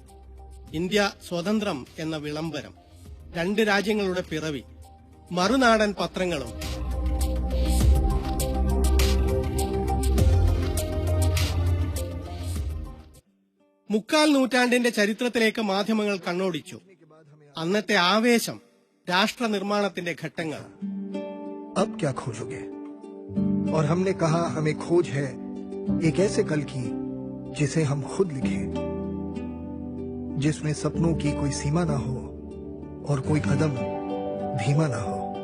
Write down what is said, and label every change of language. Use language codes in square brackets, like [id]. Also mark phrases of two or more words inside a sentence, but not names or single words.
[ml] ഇന്ത്യ സ്വതന്ത്രം എന്ന വിളംബരം, 2 രാജ്യങ്ങളുടെ പിറവി, മറുനാടൻ പത്രങ്ങളും. മുക്കാൽ നൂറ്റാണ്ടിന്റെ ചരിത്രത്തിലേക്ക് മാധ്യമങ്ങൾ കണ്ണോടിച്ചു. അന്നത്തെ ആവേശം, രാഷ്ട്ര നിർമ്മാണത്തിന്റെ ഘട്ടങ്ങൾ. [hi] अब क्या खोजोगे? और हमने कहा हमें खोज है एक ऐसे कल की जिसे हम खुद लिखें, जिसमें सपनों की कोई सीमा ना हो और कोई कदम धीमा ना हो.